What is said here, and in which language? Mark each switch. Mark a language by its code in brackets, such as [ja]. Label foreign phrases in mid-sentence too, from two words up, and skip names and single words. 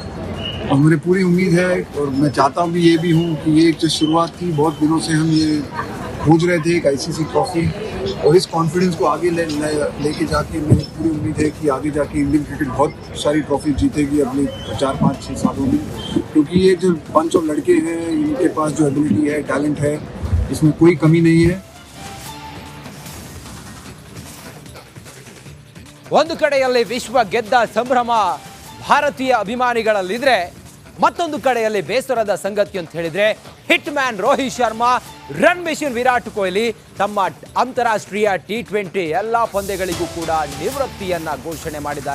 [hi] और मुझे पूरी उम्मीद है और मैं चाहता भी ये भी हूँ कि ये जो शुरुआत थी, बहुत दिनों से हम ये खोज रहे थे एक ICC ट्रॉफी, और इस कॉन्फिडेंस को आगे लेके जाके मेरी पूरी उम्मीद है कि आगे जाके [en] Indian cricket [hi] बहुत सारी ट्रॉफी जीतेगी अगले 4, 5, 6 सालों में, क्योंकि ये जो [en] bunch of [hi] लड़के हैं इनके पास जो एबिलिटी है, टैलेंट है, इसमें कोई कमी नहीं है. [kn] ಒಂದು ಕಡೆಯಲ್ಲಿ ವಿಶ್ವ ಗೆದ್ದ ಸಂಭ್ರಮ ಭಾರತೀಯ ಅಭಿಮಾನಿಗಳಲ್ಲಿದ್ರೆ, ಮತ್ತೊಂದು ಕಡೆಯಲ್ಲಿ ಬೇಸರದ ಸಂಗತಿ ಅಂತ ಹೇಳಿದ್ರೆ ಹಿಟ್ ಮ್ಯಾನ್ ರೋಹಿತ್ ಶರ್ಮಾ, ರನ್ ಮಿಷನ್ ವಿರಾಟ್ ಕೊಹ್ಲಿ ತಮ್ಮ ಅಂತಾರಾಷ್ಟ್ರೀಯ T20 ಎಲ್ಲ ಪಂದ್ಯಗಳಿಗೂ ಕೂಡ ನಿವೃತ್ತಿಯನ್ನ ಘೋಷಣೆ ಮಾಡಿದ್ದಾರೆ.